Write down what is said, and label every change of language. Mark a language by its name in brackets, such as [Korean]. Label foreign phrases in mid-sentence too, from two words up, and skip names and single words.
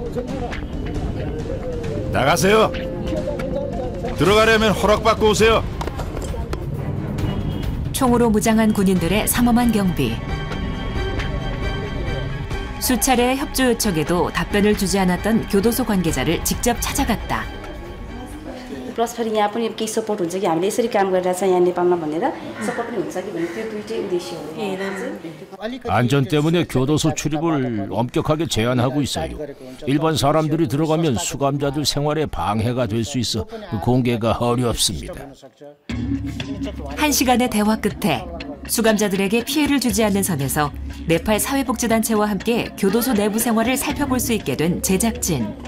[Korean] 나가세요. 들어가려면 허락받고 오세요. 총으로 무장한 군인들의 삼엄한 경비. 수차례의 협조 요청에도 답변을 주지 않았던 교도소 관계자를 직접 찾아갔다. [Nepali] प्लस फेरि यहाँ पनि केही सपोर्ट हुन्छ कि हामीले यसरी काम गरिरहेछ यहाँ नेपालमा भनेर सपोर्ट पनि हुन्छ कि भन्ने त्यो दुईटै उद्देश्य हो। [Korean] 안전 때문에 교도소 출입을 엄격하게 제한하고 있어요. 일반 사람들이 들어가면 수감자들 생활에 방해가 될 수 있어 공개가 어렵습니다. 1시간의 대화 끝에 수감자들에게 피해를 주지 않는 선에서 네팔 사회복지단체와 함께 교도소 내부 생활을 살펴볼 수 있게 된 제작진.